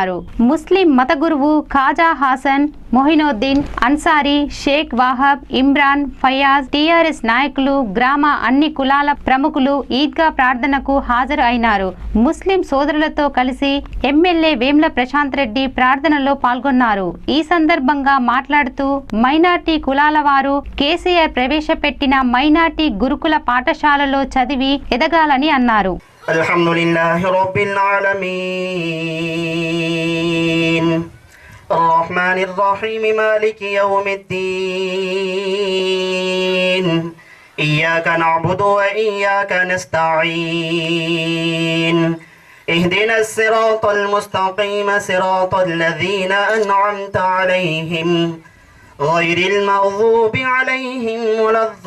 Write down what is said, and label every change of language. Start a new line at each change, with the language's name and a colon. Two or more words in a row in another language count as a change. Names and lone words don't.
Telugu: ముస్లిం మత గురువు ఖాజా హాసన్, మొహినోద్దీన్ అన్సారీ, షేక్ వాహబ్, ఇమ్రాన్, ఫయాజ్, టీఆర్ఎస్ నాయకులు, గ్రామ అన్ని కులాల ప్రముఖులు ఈద్గా ప్రార్థనకు హాజరు అయినారు. ముస్లిం సోదరులతో కలిసి ఎమ్మెల్యే వేముల ప్రశాంత్ రెడ్డి ప్రార్థనలో పాల్గొన్నారు. ఈ సందర్భంగా మాట్లాడుతూ మైనార్టీ కులాల వారు కేసీఆర్ ప్రవేశపెట్టిన మైనార్టీ గురుకుల పాఠశాలలో చదివి ఎదగాలని అన్నారు.
Arabic: الحمد لله رب العالمين الرحمن الرحيم مالك يوم الدين إياك نعبد وإياك نستعين اهدنا الصراط المستقيم صراط الذين أنعمت عليهم غير المغضوب عليهم ولا